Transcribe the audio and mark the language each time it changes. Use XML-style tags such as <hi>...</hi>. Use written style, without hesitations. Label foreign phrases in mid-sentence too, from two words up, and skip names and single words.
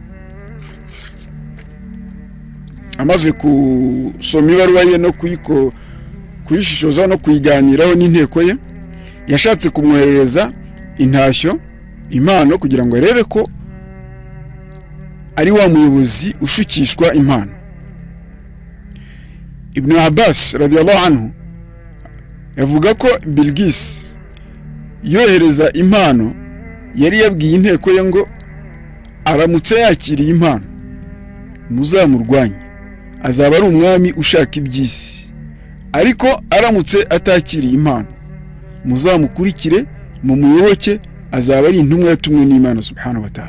<rw>Amaze kusoma ibaruwa ye no kuyishishoza no kuyiganiraho n'inteko ye, yashatse kumwoherereza intashyo, impano, kugira ngo arebe ko ari wa muyobozi ushukishwa impano. Ibn Abbas</rw> <ar>رضي الله عنه</ar> <rw>yavuga ko Bilqis yohereza impano yari yabwiye inteko ye ngo aramutse yakiriye impano muzamurwanye, azaba ari umwami ushaka iby'isi, ariko aramutse atakiriye impano muzamukurikire mu muyoboke, azaba ari intumwa yatumwe n'Imana</rw> <ar>سبحانه وتعالى.</ar>